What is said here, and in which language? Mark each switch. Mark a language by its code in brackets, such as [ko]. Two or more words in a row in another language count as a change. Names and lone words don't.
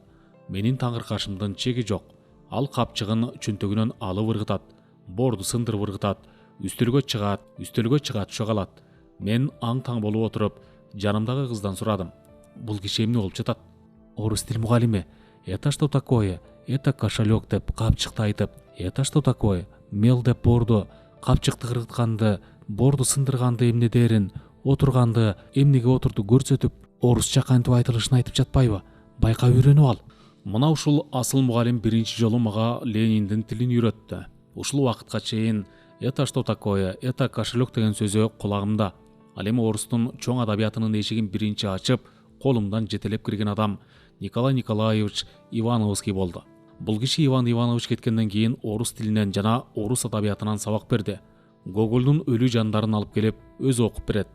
[ky] Менин таңыркашымдын чеги жок. Ал капчыгын чөнтөгүнөн алып ыргытат, борду сындырып ыргытат, үстөлгө чыгат түшө калат. Мен аң-таң болуп отуруп, жанымдагы кыздан сурадым. Бул киши эмне болуп жатат? Орус тил мугалими. [ru] Это что такое? Это кошелек [ky] деп капчыкты айтып. [ru] Это что такое? [ky] Мел деп борду, капчыкты ыргытканды, борду сындырганды эмне дерин, отурганды, эмнеге отурду көрсөтүп, орусча кантип айтылышын айтып жатпайбы? Байкап үйрөнүп ал. Мына ушул асыл мугалим биринчи жолу мага Лениндин тилин үйрөттү. Ушул убакытка чейин [ru] это что такое? Это кошелек [ky] деген сөзү кулагымда. Ал эми орустун чоң адабиятынын эшигин биринчи ачып, колумдан жетелеп кирген адам Николай Николаевич Ивановский болду. Бул киши Иван Иванович кеткенден кийин орус тилинен жана орус адабиятынан сабак берди. Гогольдун өлүү жандарын алып келип, өзү окуп берет.